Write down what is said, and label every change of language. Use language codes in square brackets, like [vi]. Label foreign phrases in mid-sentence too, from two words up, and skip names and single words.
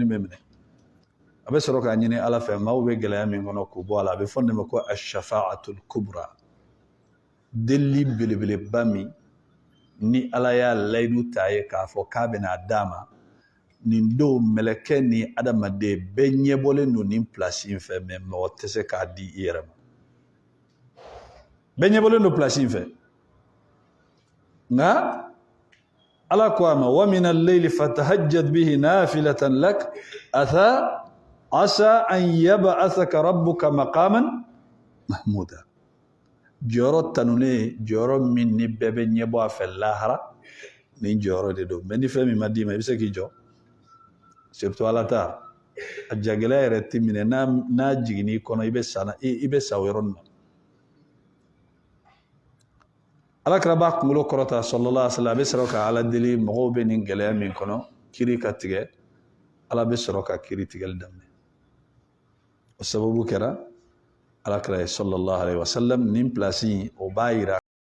[bm] bɛ minɛ a bɛ sɔrɔ k'a ɲini ala fɛ maaw bɛ gɛlɛya min kɔnɔ k'o bɔ a la a bɛ fɔ ne ma ko [ar] الشفاعة الكبرى [bm] delili belebeleba min ni ala y'a layidu ta ye k'a fɔ k'a bɛna d'a ma nin don mɛlɛkɛ ni adamaden bɛɛ ɲɛbɔlen don nin pilasi in fɛ mɛ mɔgɔ tɛ se k'a di i yɛrɛ ma bɛɛ ɲɛbɔlen don pilasi in fɛ nka ala ko a ma [ar] ومن الليل فتهجد به نافلة لك عسى أن يبعثك ربك مقاما محمودا [bm] jɔyɔrɔ tanunen jɔyɔrɔ min ni bɛɛ bɛ ɲɛbɔ a fɛ lahara nin jɔyɔrɔ de don mɛ ni fɛn min ma d'i ma i bɛ se k'i jɔ surtout ala ta a jagɛlɛya yɛrɛ tɛ minɛ n'a jiginni kɔnɔ i bɛ sa o yɔrɔ nin na alakira b'a kunkolo kɔrɔta [ar] صلى الله عليه وسلم [bm] a bɛ sɔrɔ ka ala deli mɔgɔw bɛ nin gɛlɛya min kɔnɔ kiri ka tigɛ ala bɛ sɔrɔ ka kiri tigɛli daminɛ o sababu kɛra alakira ye [ar] صلى الله عليه وسلم [bm] nin pilasi o b'a yira